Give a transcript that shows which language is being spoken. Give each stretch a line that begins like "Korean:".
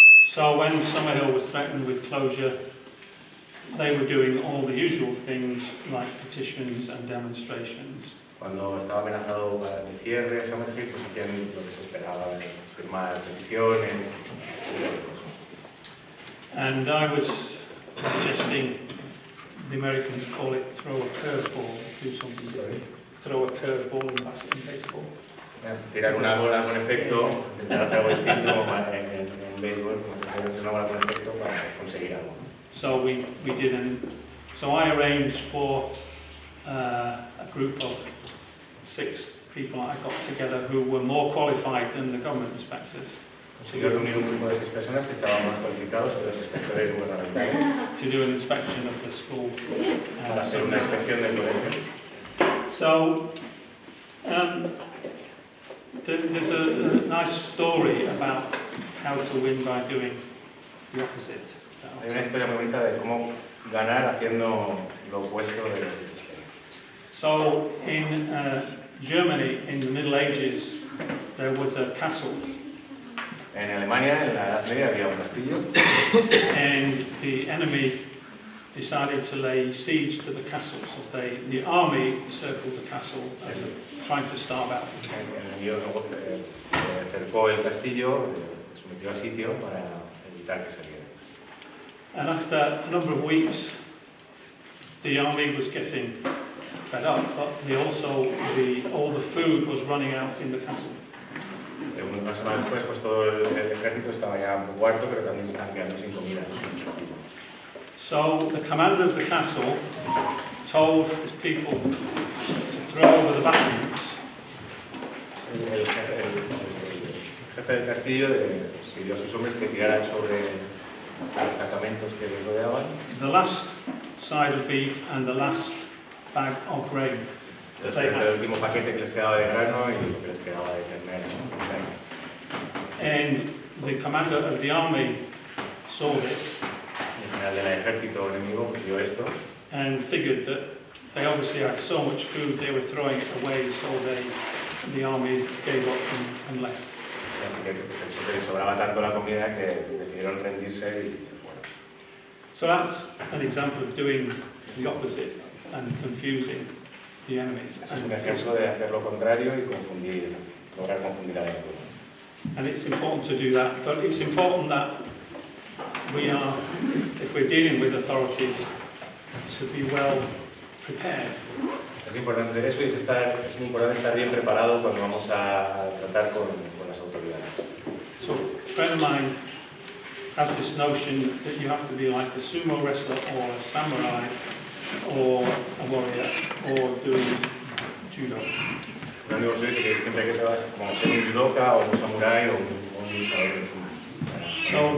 English: So when Summerhill was threatened with closure, they were doing all the usual things like petitions and demonstrations.
Spanish: Cuando estaba amenazado el cierre, Summerhill, pues hacían lo que se esperaba, firmar peticiones.
English: And I was suggesting the Americans call it throw a curveball, do something. Throw a curveball in baseball.
Spanish: Tirar una bola con efecto, intentar hacer algo distinto en béisbol, tirar una bola con efecto para conseguir algo.
English: So we didn't. So I arranged for a group of 6 people I got together who were more qualified than the government inspectors.
Spanish: Consiguió reunir un grupo de 6 personas que estaban más cualificados que los inspectores gubernamentales.
English: To do an inspection of the school.
Spanish: Para hacer una inspección del colegio.
English: So there's a nice story about how to win by doing the opposite.
Spanish: Hay una historia muy bonita de cómo ganar haciendo lo opuesto de lo que se espera.
English: So in Germany, in the Middle Ages, there was a castle.
Spanish: En Alemania, en la Edad Media, había un castillo.
English: And the enemy decided to lay siege to the castle. So the army circled the castle, trying to starve out.
Spanish: El enemigo luego cercó el castillo, sometió al sitio para evitar que saliera.
English: And after a number of weeks, the army was getting fed up, but all the food was running out in the castle.
Spanish: Una semana después, pues todo el ejército estaba ya un poco harto, pero también se estaban quedando sin comida en el castillo.
English: So the commander of the castle told his people to throw over the battlements.
Spanish: El jefe del castillo pidió a sus hombres que tiraran sobre los destacamentos que les rodeaban.
English: The last side of beef and the last bag of grain.
Spanish: El último paquete que les quedaba de grano y lo que les quedaba de ternera.
English: And the commander of the army saw this.
Spanish: El general del ejército enemigo vio esto.
English: And figured that they obviously had so much food they were throwing it away, so the army gave up and left.
Spanish: Así que pensó que les sobraba tanto la comida que decidieron rendirse y se fueron.
English: So that's an example of doing the opposite and confusing the enemies.
Spanish: Es un ejemplo de hacer lo contrario y lograr confundir al enemigo.
English: And it's important to do that, but it's important that if we're dealing with authorities, to be well prepared.
Spanish: Es importante eso y es muy importante estar bien preparado cuando vamos a tratar con las autoridades.
English: So a friend of mine has this notion that you have to be like a sumo wrestler or a samurai or a warrior or doing judo.
Spanish: Un amigo suyo dice que siempre hay que saber como ser un judoka o un samurái o un luchador de sumo.